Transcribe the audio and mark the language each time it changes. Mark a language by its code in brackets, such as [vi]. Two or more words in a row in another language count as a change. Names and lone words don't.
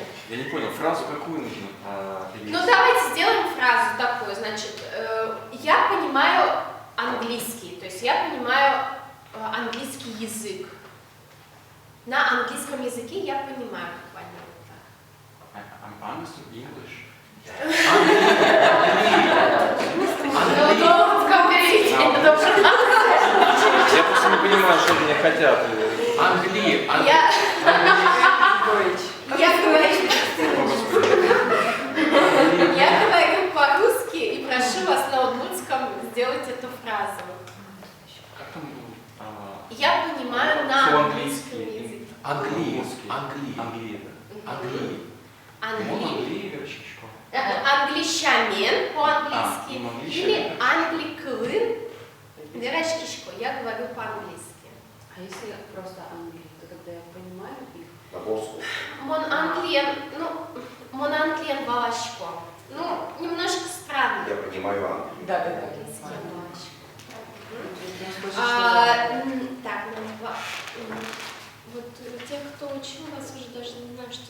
[ru] Я не понял, фразу какую нужно перевести? Ну давайте сделаем фразу такую. Значит, я понимаю английский, то есть я понимаю английский язык. На английском языке я понимаю буквально вот так. [en] I'm understood English. [ru] Я просто не понимаю, что мне хотят. Я говорю по-русски и прошу вас на удмуртском сделать эту фразу. Как там было? Я понимаю на английском По-английски. языке. Англии. Англия, да. Англия, верочечко. Англичанин по-английски или англичанин. [udm] англиклын. Верочкишко, [ru] я говорю по-английски. А если просто Англия, то тогда я понимаю их. [udm] Мон англиен балашко. [ru] Ну, немножко странно. Я понимаю Англию. Да. Так, вот те, кто учил вас, уже даже не знаю, что